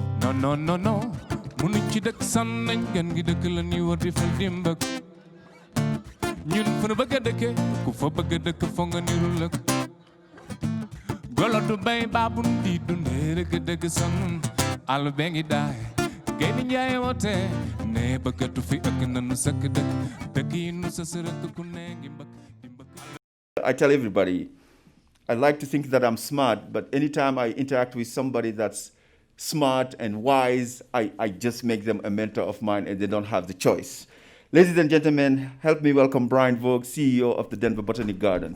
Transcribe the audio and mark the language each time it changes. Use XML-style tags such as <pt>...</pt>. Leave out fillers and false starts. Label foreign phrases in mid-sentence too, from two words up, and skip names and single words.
<wo>non non non non munuñ ci dëkk san nañ gën gi dëkk la ñuy war di fal dimb ak ñun fu nu bëgg a dëkke ku fa bëgg a dëkk fo nga niru lëkk golo du bay baabun di dundee rek dëgg san àll bee ngi daay gay di njaay woote ne bëggatu fi ëkk nanu sëkk dëkk yi nu sa sërëkk ku ne ngi mbëkk di mbëkk.</wo> <en>I tell everybody, I like to think that I'm smart, but anytime I interact with somebody that's smart and wise, I just make them a mentor of mine and they don't have the choice. Ladies and gentlemen, help me welcome Brian Vogt, CEO of the Denver Botanic Garden.</en>